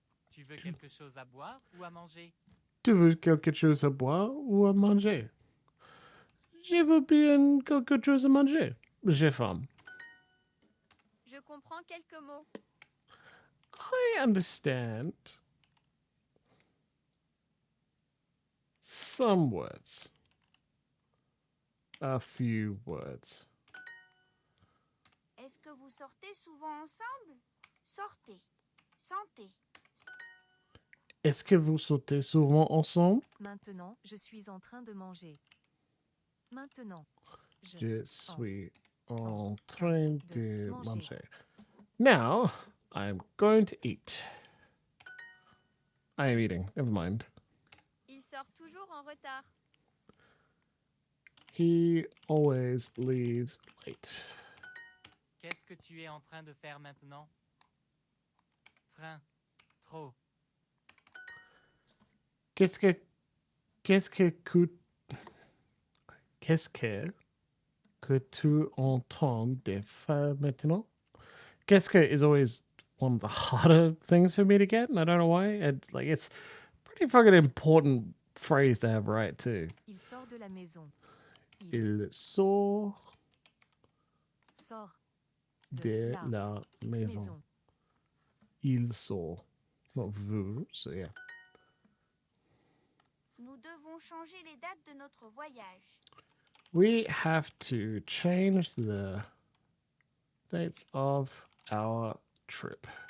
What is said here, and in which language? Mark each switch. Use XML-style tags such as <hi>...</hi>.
<fr>Tu veux quelque chose à boire ou à manger? Tu veux quelque chose à boire ou à manger? Je veux bien quelque chose à manger. J'ai faim. Je comprends quelques mots.</fr> <en>I understand some words. A few words.</en> <fr>Est-ce que vous sortez souvent ensemble? Sortez. Sentez. Est-ce que vous sortez souvent ensemble? Maintenant, je suis en train de manger. Maintenant, Je suis en train de manger.</fr> <en>Now, I'm going to eat. I am eating. Never mind.</en> <fr>Il sort toujours en retard.</fr> <en>He always leaves late.</en> <fr>Qu'est-ce que tu es en train de faire maintenant? Train. Trop. Qu'est-ce que tu entends de faire maintenant? Qu'est-ce que</fr> <en>is always one of the harder things for me to get, and I don't know why. It's like it's pretty fucking important phrase to have right too.</en> <fr>Il sort de la maison. Il sort Sort de la maison. Il sort.</fr> <en>Not vous, so yeah.</en> <fr>Nous devons changer les dates de notre voyage.</fr> <en>We have to change the dates of our trip.</en>